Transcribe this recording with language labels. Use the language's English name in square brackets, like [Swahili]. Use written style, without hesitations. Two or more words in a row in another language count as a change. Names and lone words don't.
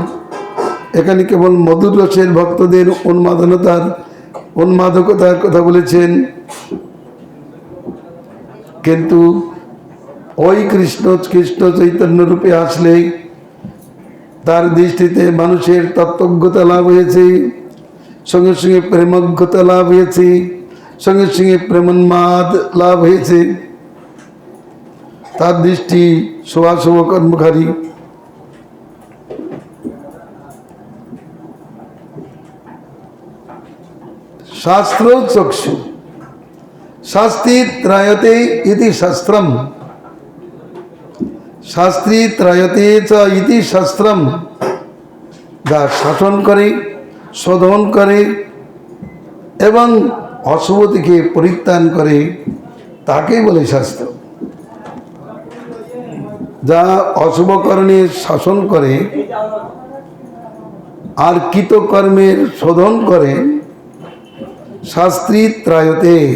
[Bangla] এখানে কেবল মধুর রসের ভক্তদের উন্মাদকতার কথা বলেছেন, কিন্তু ওই কৃষ্ণ চৈতন্য রূপে আসলে তার দৃষ্টিতে মানুষের তত্ত্বজ্ঞতা লাভ হয়েছে, সঙ্গে সঙ্গে প্রেমজ্ঞতা লাভ হয়েছে, সঙ্গে সঙ্গে প্রেমোন্মাদ লাভ হয়েছে। তার দৃষ্টি শুভাশুভ কর্মকারী। [Sanskrit] শাস্ত্র চক্ষু শাস্ত্রী ত্রায়তে ইতি শাস্ত্রম, শাস্ত্রী ত্রায়তে চ ইতি শাস্ত্রম। [Bangla] যা শাসন করে, শোধন করে এবং অশুভ থেকে পরিত্রাণ করে তাকেই বলে শাস্ত্র। যা অশুভ কর্মের শাসন করে আর কৃতকর্মের শোধন করে, [Sanskrit] শাস্ত্রী ত্রায়তে।